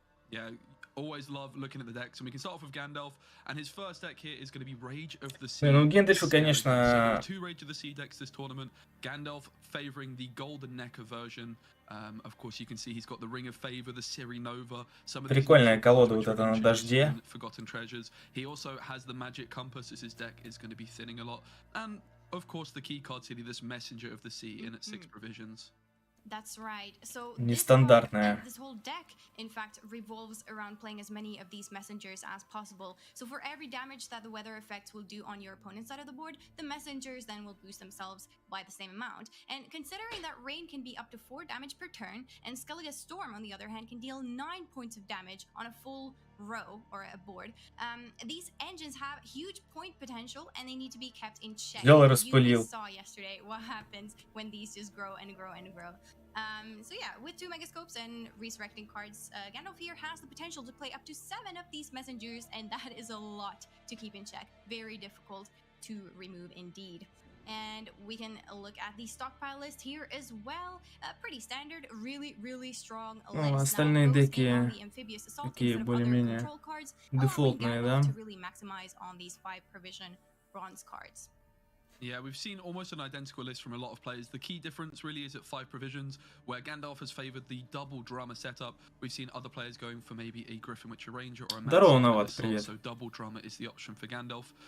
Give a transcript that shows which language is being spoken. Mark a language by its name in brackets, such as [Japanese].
[English] Yeah, always love looking at the decks, and we can start off with Gandalf, and his first deck here is going to be Rage of the Sea. [Russian] Ну, Гендальфа, конечно... [English] Two Rage of the Sea decks this tournament. Gandalf favoring the Golden Necker version. Of course, you can see he's got the Ring of Favor, the Siri Nova. [Russian] Прикольная колода вот эта на дожде. [English] Forgotten Treasures. He also has the Magic Compass, as his deck is going to be thinning a lot. And, of course, the key card city, this Messenger of the Sea in at 6 provisions. That's right. So [Russian] Нестандартная. [English] this whole deck, in fact, revolves around playing as many of these messengers as possible. So for every damage that the weather effects will do on your opponent's side of the board, the messengers then will boost themselves by the same amount. And considering that Rain can be up to 4 damage per turn, and Skellige Storm, on the other hand, can deal 9 points of damage on a full row or a board, these engines have huge point potential and they need to be kept in check. You saw yesterday what happens when these just grow and grow and grow. So yeah, with 2 Megascopes and resurrecting cards, Gandalf here has the potential to play up to 7 of these messengers, and that is a lot to keep in check. Very difficult to remove indeed. And we can look at the stockpile list here as well. Pretty standard, really strong list. [Russian] Остальные деки такие более-менее дефолтные, да? [English] To really maximize on these 5 provision bronze cards. Yeah, we've seen almost an identical list from a lot of players. The key difference really is at 5 provisions, where Gandalf has favored the double drummer setup. We've seen other players going for maybe a Griffin Witcher Ranger or a Master, so double drummer is the option for Gandalf.